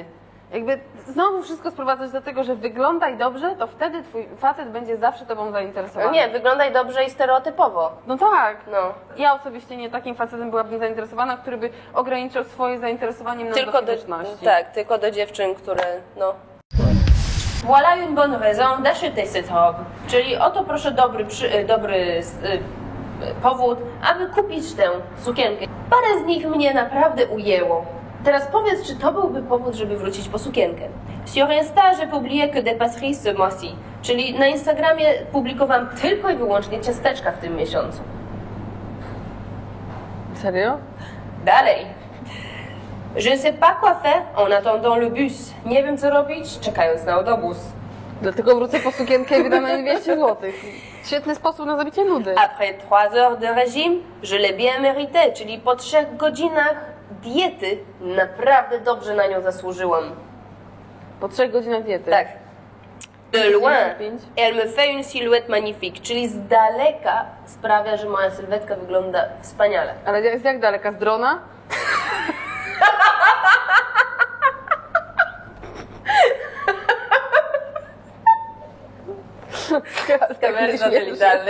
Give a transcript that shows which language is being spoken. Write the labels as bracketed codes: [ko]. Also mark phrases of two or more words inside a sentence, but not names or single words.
[pl] Jakby znowu wszystko sprowadzać do tego, że wyglądaj dobrze, to wtedy twój facet będzie zawsze tobą zainteresowany. No nie, wyglądaj dobrze i stereotypowo. No tak. No. Ja osobiście nie takim facetem byłabym zainteresowana, który by ograniczał swoje zainteresowanie na tylko do tylko do dziewczyn, które no... [fr] Voilà une bonne raison d'acheter cette robe. [pl] Czyli oto proszę dobry powód, aby kupić tę sukienkę. Parę z nich mnie naprawdę ujęło. Teraz powiedz, czy to byłby powód, żeby wrócić po sukienkę. [fr] Sur Insta, j'ai publié que des pâtisseries ce mois-ci. [pl] Czyli na Instagramie publikowałam tylko i wyłącznie ciasteczka w tym miesiącu. Serio? Dalej. [fr] Je ne sais pas quoi faire en attendant le bus. [pl] Nie wiem, co robić, czekając na autobus. Dlatego wrócę po sukienkę i wydam na 200 zł. Świetny sposób na zabicie nudy. [fr] Après 3 heures de régime, je l'ai bien mérité. [pl] Czyli po 3 godzinach diety naprawdę dobrze na nią zasłużyłam. Po 3 godzinach diety? Tak. [fr] De loin, elle me fait une silhouette magnifique. [pl] Czyli z daleka sprawia, że moja sylwetka wygląda wspaniale. Ale jest jak daleka? Z drona? Z kamery satelitarnej.